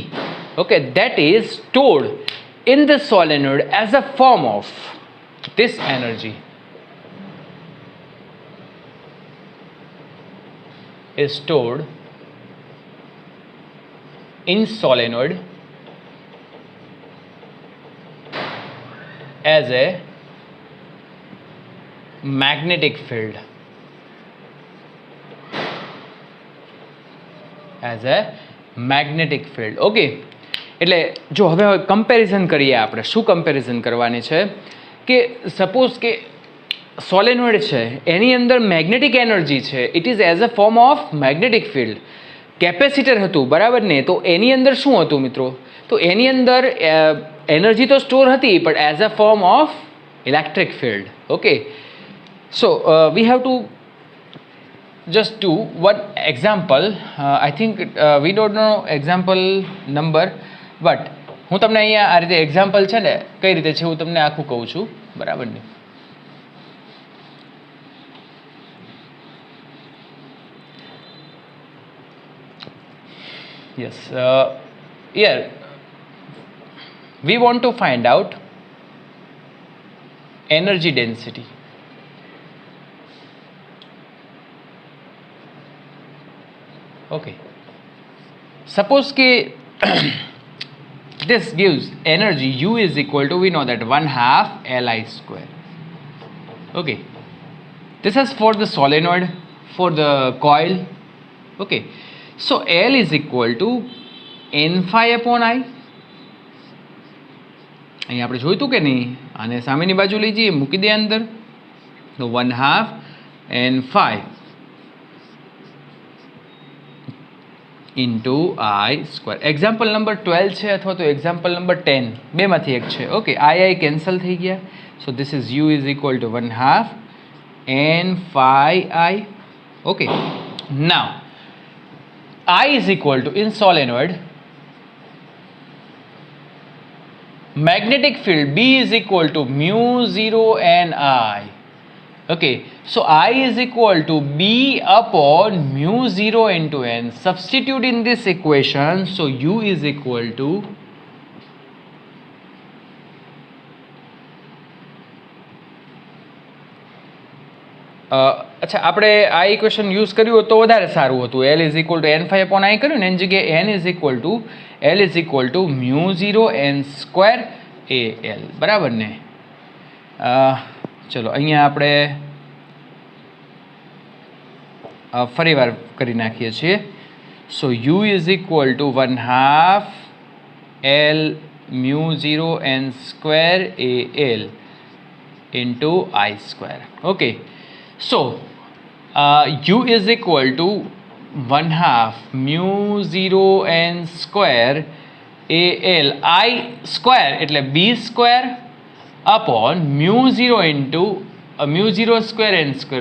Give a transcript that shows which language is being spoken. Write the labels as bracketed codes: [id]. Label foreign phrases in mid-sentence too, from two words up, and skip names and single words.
[en] Okay, that is stored in the solenoid as a form of this energy is stored in solenoid as a magnetic field. As a magnetic field. [gu] Okay, એટલે જો હવે કમ્પેરિઝન કરીએ આપણે, શું કમ્પેરિઝન કરવાની છે કે સપોઝ કે સોલેનોઇડ છે એની અંદર મેગ્નેટિક એનર્જી છે, [en] it is as a form of magnetic field. [gu] કેપેસિટર હતું બરાબર ને, તો એની અંદર શું હતું મિત્રો, તો એની અંદર એનર્જી તો સ્ટોર હતી પણ [en] as a form of electric field. Okay, so we have to just do one example. I think we don't know example number, [gu] but હું તમને અહીંયા આ રીતે એક્ઝામ્પલ છે ને કઈ રીતે છે હું તમને આખું કહું છું, બરાબર ને. [en] Yes, here we want to find out energy density. Okay, suppose ke this gives energy U is equal to, we know that 1/2 Li square. Okay, this is for the solenoid, for the coil. Okay, so L is equal to n phi upon I. [gu] અહીં આપણે જોઈતું કે નહીં, આને સામેની બાજુ લઈ જઈએ, મૂકી દે અંદર, તો [en] 1/2 n phi into I square. example number [gu] 12 છે અથવા તો [en] example number [gu] 10, બેમાંથી એક છે. [en] ઓકે, I કેન્સલ [gu] થઈ ગયા, [en] so this is U is equal to 1/2 n phi I. ઓકે, now I is equal to, in solenoid, magnetic field B is equal to mu 0 n I. Okay, so I is equal to B upon mu 0 into n. Substitute in this equation, so U is equal to [gu] अच्छा આપણે આ ઇક્વેશન યુઝ કર્યું હોત તો વધારે સારું હતું. [en] L is equal to n phi upon I [gu] કર્યું ને એની જગ્યાએ [en] L is equal to mu 0 n square a L, [gu] બરાબર ને. ચલો અહીંયા આપણે ફરી વાર કરી નાખીએ છીએ. [en] સો U is equal to 1/2 L mu 0 n square a L into I square. Okay, so U is equal to 1/2 mu 0 n square a L I square એટલે B square upon mu 0 into mu 0 square n square.